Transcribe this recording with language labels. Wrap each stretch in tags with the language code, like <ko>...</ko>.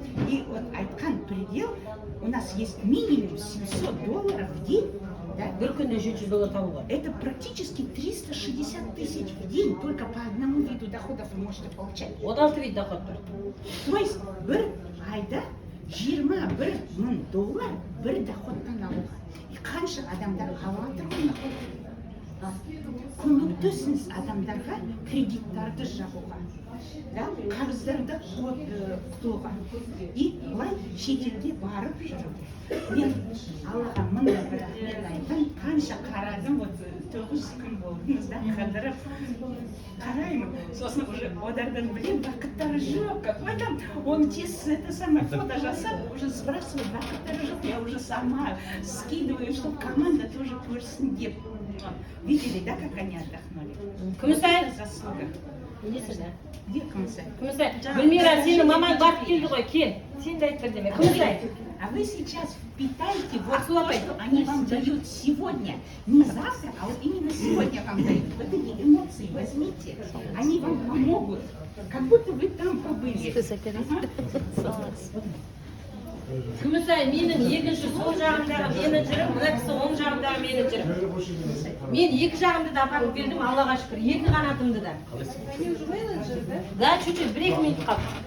<ru>И вот</ru> <kk>айтқан</kk> <ru>предел, у нас есть минимум $700 в день. Да?</ru> <kk>Бір күнде $700 табуға.</kk> <ru>Это практически 360 тысяч в день только по одному виду доходов вы можете получать.</ru> <kk>16 вид доход бар.</kk> <ru>То есть</ru> <kk>бір айда $21,000 бір доходтан алуға. И қанша адамдар алып жатыр ғой доходты. Көмектесіңіз адамдарға кредиттарды жабуға. Да? Қарыздарды құтылуға. И былай шетелге барып жүріп. Мен Аллаға мында бір рахмет айтам, қанша қарадым, вот 9 күн болдыңыз да, қыдырып қараймын, сосын уже одардан білем, бақыттары жоқ, какой там, он тез</kk> <ru>это самое фото</ru> <kk>жасап, уже сбрасывает, бақыттары жоқ,</kk> <ru>я уже сама скидываю, чтобы команда тоже</ru> <kk>көрсін деп.</kk> <ru>Видели, да, как они отдохнули?</ru> <kk>Күмісай,</kk> <ru>Заслуга.</ru> <kk>недесіз да?</kk> <ru>Где Күмісай?</ru> <kk>Күмісай, Гүлмира, сенің маман барып келді ғой, кел. Сен де айтып деме, Күмісай.</kk> <ru>А вы сейчас впитайте вот то, что они вам дают сегодня, не завтра, а вот именно сегодня вам дают. Вот эти эмоции возьмите, они вам помогут, как будто вы там побыли.</ru> <kk>Күмісай менің екінші сол жағымдағы менеджерім, мына кісі оң жағымдағы менеджерім. Мен екі жағымды да апарып бердім, Аллаға шүкір, екі қанатымды да.</kk> <ru>Да, чуть-чуть,</ru> <kk>бір-екі минут қалды.</kk>